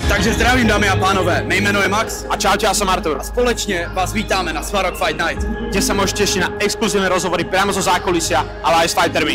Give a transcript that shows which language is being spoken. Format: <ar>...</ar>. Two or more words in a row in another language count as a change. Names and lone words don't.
<cs>Takže zdravím, dámy a pánové, mé jméno je Max.</cs> <sk>A čaute, ja som Artur.</sk> <cs>A společně vás vítáme na Svarog Fight Night,</cs> <sk>Kde sa môžete tešiť na exkluzívne rozhovory priamo zo zákulisia, ale aj s fightermi.</sk>